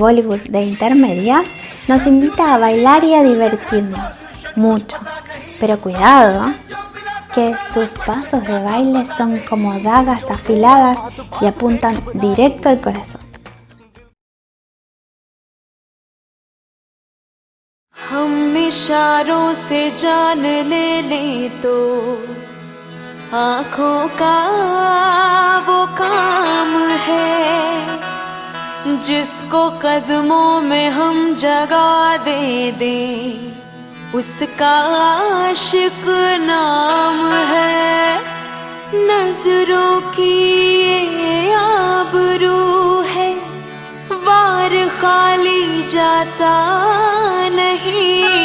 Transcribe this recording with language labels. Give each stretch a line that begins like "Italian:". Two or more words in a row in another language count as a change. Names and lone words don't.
Spanish: Bollywood de Intermedias nos invita a bailar y a divertirnos mucho, pero cuidado, que sus pasos de baile son como dagas afiladas y apuntan directo al corazón.
Hindi: हम इशारों से जान ले तो आँखों का वो काम है जिसको कदमों में हम जगा दे उसका आशिक नाम है नजरों की ये आबरू है वार खाली जाता नहीं